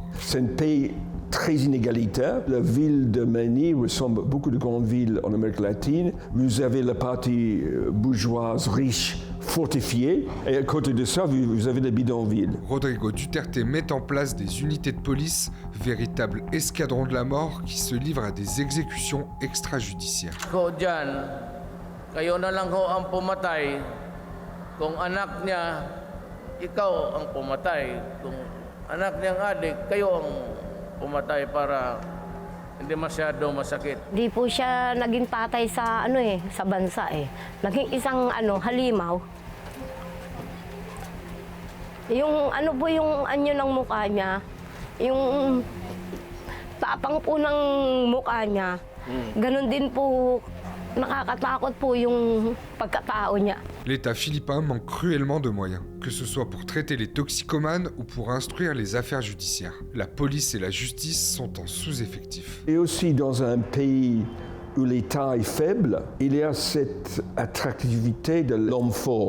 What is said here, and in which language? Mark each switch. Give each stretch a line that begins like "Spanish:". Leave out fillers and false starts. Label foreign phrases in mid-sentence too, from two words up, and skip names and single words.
French: C'est un pays très inégalitaire. La ville de Manille ressemble à beaucoup de grandes villes en Amérique latine. Vous avez la partie bourgeoise, riche, fortifiée, et à côté de ça, vous avez les bidonvilles. Rodrigo Duterte met en place des unités de police, véritables escadrons de la mort qui se livrent à des exécutions extrajudiciaires.
Filipino: Ko dyan, kayo na lang ho ang pumatay. Kung anak niya, ikaw ang pumatay. Kung anak niyang adik, kayo ang pumatay para hindi masyado masakit. Di po siya naging tatay sa sa bansa eh. Naging isang halimaw. Yung po yung anyo ng mukha niya, yung tapang po ng mukha niya. Ganon din po, nakakatakot po yung pagkatao niya.
French: L'État philippin manque cruellement de moyens, que ce soit pour traiter les toxicomanes ou pour instruire les affaires judiciaires. La police et la justice sont en sous-effectif. Et aussi dans un pays où l'État est faible, il y a cette attractivité de l'homme fort.